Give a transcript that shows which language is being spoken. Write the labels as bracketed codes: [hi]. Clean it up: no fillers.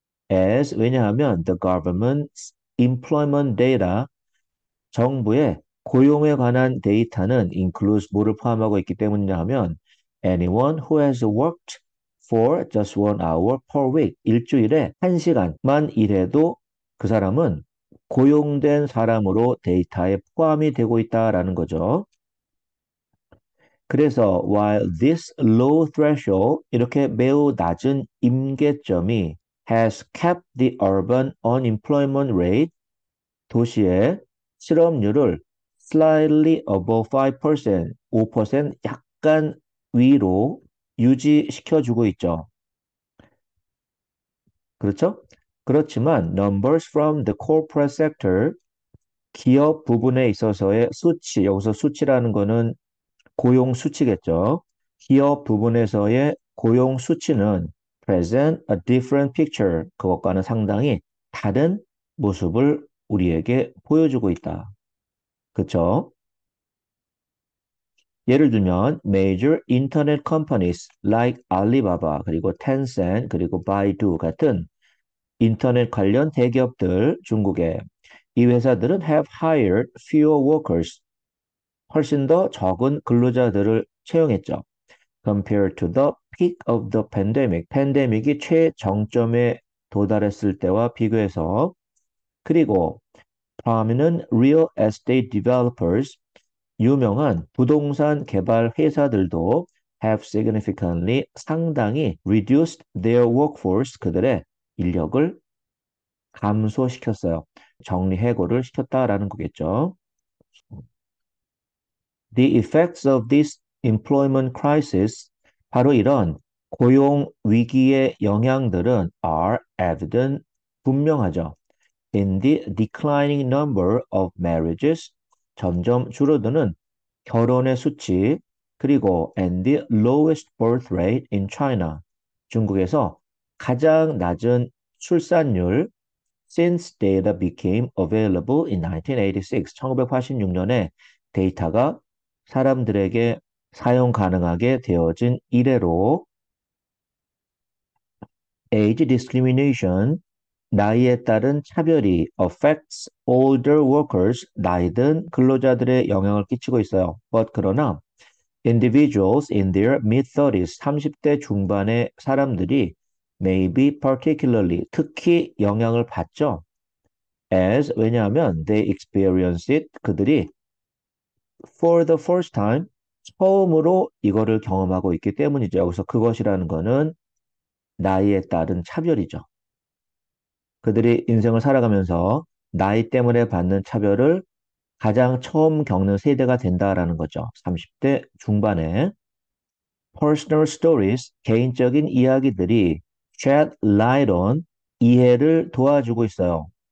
[en] As, [ko] 왜냐하면 [en] the government's employment data, [ko] 정부의 고용에 관한 데이터는 [en] includes [ko] 뭐를 포함하고 있기 때문이냐 하면 [en] anyone who has worked for just 1 hour per week, [ko] 일주일에 1시간만 일해도 그 사람은 고용된 사람으로 데이터에 포함이 되고 있다라는 거죠. 그래서 [en] while this low threshold [ko] 이렇게 매우 낮은 임계점이 [en] has kept the urban unemployment rate [ko] 도시의 실업률을 [en] slightly above 5%, [ko] 5% 약간 위로 유지시켜주고 있죠. 그렇죠? 그렇지만 [en] numbers from the corporate sector [ko] 기업 부분에 있어서의 수치, 여기서 수치라는 거는 고용 수치겠죠. 기업 부분에서의 고용 수치는 [en] present a different picture. [ko] 그것과는 상당히 다른 모습을 우리에게 보여주고 있다. 그렇죠? 예를 들면 [en] major internet companies like Alibaba [ko] 그리고 Tencent 그리고 Baidu 같은 인터넷 관련 대기업들 중국에 이 회사들은 [en] have hired fewer workers [ko] 훨씬 더 적은 근로자들을 채용했죠. [en] Compared to the peak of the pandemic. [ko] 팬데믹이 최정점에 도달했을 때와 비교해서 그리고 [en] prominent real estate developers [ko] 유명한 부동산 개발 회사들도 [en] have significantly [ko] 상당히 [en] reduced their workforce [ko] 그들의 인력을 감소시켰어요. 정리해고를 시켰다라는 거겠죠. [en] The effects of this employment crisis, [ko] 바로 이런 고용 위기의 영향들은 [en] are evident, [ko] 분명하죠. [en] In the declining number of marriages, [ko] 점점 줄어드는 결혼의 수치, 그리고 [en] and the lowest birth rate in China, [ko] 중국에서 가장 낮은 출산율 [en] since data became available in 1986, [ko] 1986년에 데이터가 사람들에게 사용 가능하게 되어진 이래로 [en] age discrimination, [ko] 나이에 따른 차별이 [en] affects older workers, [ko] 나이 든 근로자들의 영향을 끼치고 있어요. [en] But [ko] 그러나 [en] individuals in their mid-30s, [ko] 30대 중반의 사람들이 [en] may be particularly, [ko] 특히 영향을 받죠. [en] As, [ko] 왜냐하면 [en] they experience it, [ko] 그들이 [en] for the first time, [ko] 처음으로 이거를 경험하고 있기 때문이죠. 여기서 그것이라는 거는 나이에 따른 차별이죠. 그들이 인생을 살아가면서 나이 때문에 받는 차별을 가장 처음 겪는 세대가 된다라는 거죠. 30대 중반에 [en] personal stories, [ko] 개인적인 이야기들이 [en] shed light on, [ko] 이해를 도와주고 있어요.